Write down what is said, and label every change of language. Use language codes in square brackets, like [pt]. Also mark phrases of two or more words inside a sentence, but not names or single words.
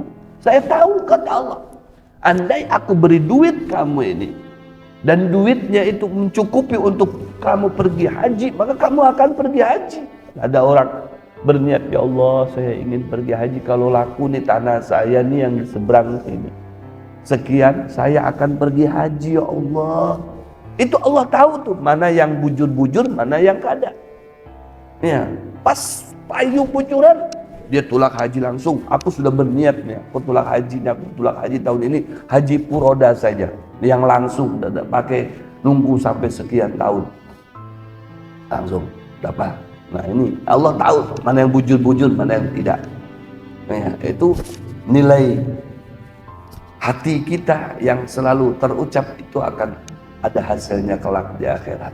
[id] Saya tahu kata Allah, andai aku beri duit kamu ini dan duitnya itu mencukupi untuk kamu pergi haji, maka kamu akan pergi haji. Ada orang berniat, ya Allah saya ingin pergi haji, kalau laku nih tanah saya nih yang di seberang sini sekian, saya akan pergi haji ya Allah. [bjn] Itu Allah tahu tuh mana yang bujur-bujur, mana yang kada. Ya, pas payu bujuran dia tulak haji langsung. [id] Aku sudah berniat nih, aku tulak haji tahun ini haji puroda saja, yang langsung tidak pakai nunggu sampai sekian tahun, langsung dapat. Nah ini Allah tahu mana yang bujur-bujur, mana yang tidak. Nah, itu nilai hati kita yang selalu terucap itu akan ada hasilnya kelak di akhirat.